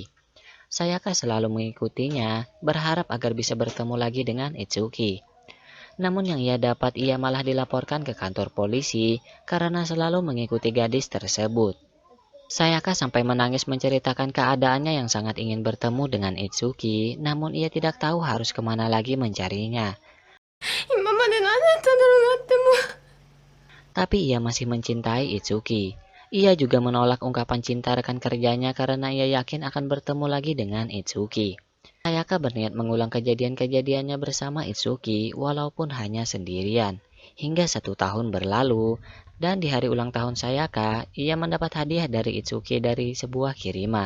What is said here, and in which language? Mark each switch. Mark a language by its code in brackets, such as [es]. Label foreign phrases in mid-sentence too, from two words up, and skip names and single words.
[id] Sayaka selalu mengikutinya, berharap agar bisa bertemu lagi dengan Itsuki. Namun yang ia dapat, ia malah dilaporkan ke kantor polisi karena selalu mengikuti gadis tersebut. Sayaka sampai menangis menceritakan keadaannya yang sangat ingin bertemu dengan Itsuki, namun ia tidak tahu harus kemana lagi mencarinya. [ja] 今まで何だったんだろうなってもう。 [id] Tapi ia masih mencintai Itsuki. Ia juga menolak ungkapan cinta rekan kerjanya karena ia yakin akan bertemu lagi dengan Itsuki. Sayaka berniat mengulang kejadian-kejadiannya bersama Itsuki walaupun hanya sendirian. Hingga 1 tahun berlalu, dan di hari ulang tahun Sayaka, ia mendapat hadiah dari Itsuki dari sebuah kiriman.